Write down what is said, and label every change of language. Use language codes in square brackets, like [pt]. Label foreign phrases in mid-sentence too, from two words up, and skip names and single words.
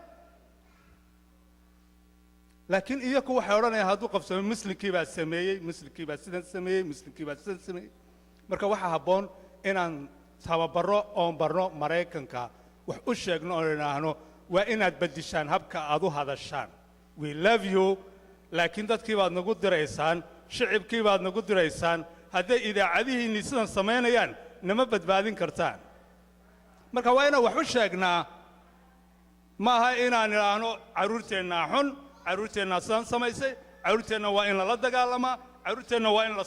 [so] laakiin iyagu waxay odhanayaan hadduu qabsamo muslimkii baa sameeyey muslimkii baa sidan sameeyey muslimkii baa sidan sameeyey marka waxa habboon inaan tababaro oon barno Mareykanka wax u sheegno oo inaahno waa inaad bedishaan habka aad u hadashaan [en] we love you [so] laakiin dadkii baad nagu diraysaan shicibkii baad nagu diraysaan hadday idaacadihiinni sidan samaynayaan nama badbaadin kartaan marka waa inaan wax u sheegnaa maaha inaan idhaahno carruurteennaa xun carruurteennaa sidan samaysay carruurteenna waa in lala dagaalamaa carruurteenna waa in la